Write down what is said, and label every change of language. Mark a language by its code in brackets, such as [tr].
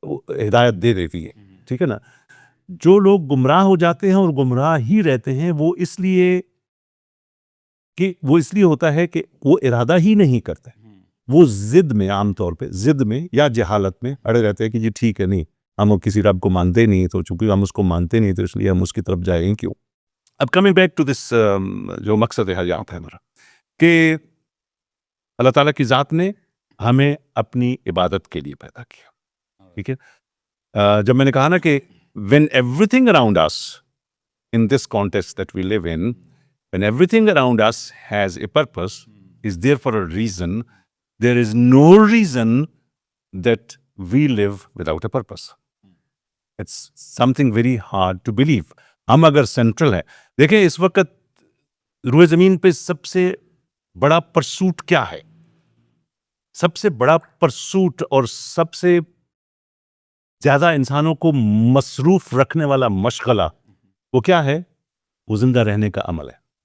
[ur] ہدایت دے دیتی ہے. ٹھیک ہے نا. جو لوگ گمراہ ہو جاتے ہیں اور گمراہ ہی رہتے ہیں وہ اس لیے ہوتا ہے کہ وہ ارادہ ہی نہیں کرتے, وہ ضد میں, عام طور پہ ضد میں یا جہالت میں اڑے رہتے ہیں کہ جی ٹھیک ہے, نہیں ہم کسی رب کو مانتے نہیں, تو چونکہ ہم اس کو مانتے نہیں تو اس لیے ہم اس کی طرف جائیں کیوں. اب [en] coming back to this, [ur] جو مقصد حیات ہے ہمارا, کہ اللہ تعالیٰ کی ذات نے ہمیں اپنی عبادت کے لیے پیدا کیا. ٹھیک ہے. جب میں نے کہا نا کہ [en] when everything around us in this context that we live in, when everything around us has a purpose, is there for a reason, there is no reason that we live without a purpose. It's something very hard to believe. [ur] ہم اگر central ہے, دیکھیں اس وقت روئے زمین پہ سب سے بڑا پرسوٹ کیا ہے, سب سے بڑا پرسوٹ اور سب سے زیادہ انسانوں کو مصروف رکھنے والا مشغلہ وہ کیا ہے؟ وہ زندہ رہنے کا عمل ہے.